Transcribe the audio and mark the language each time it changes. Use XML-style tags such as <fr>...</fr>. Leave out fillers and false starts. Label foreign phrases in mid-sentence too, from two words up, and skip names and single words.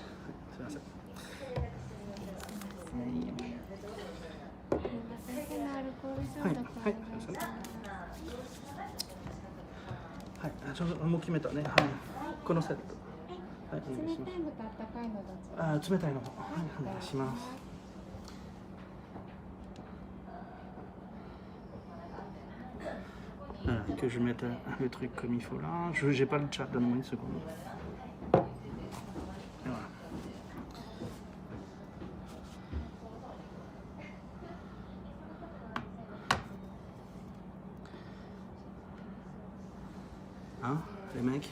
<ja>すみません。はい、はい、すみません。はい、ちょうどもう決めたね。はい、このセット。はい、お願いします。冷たいのと温かいのどっち？あ、冷たいの。はい、お願いします。</ja> <fr>Voilà, que je mette le truc comme il faut là. Je n'ai pas le chat, donne-moi une seconde. Voilà. Hein, les mecs?</fr>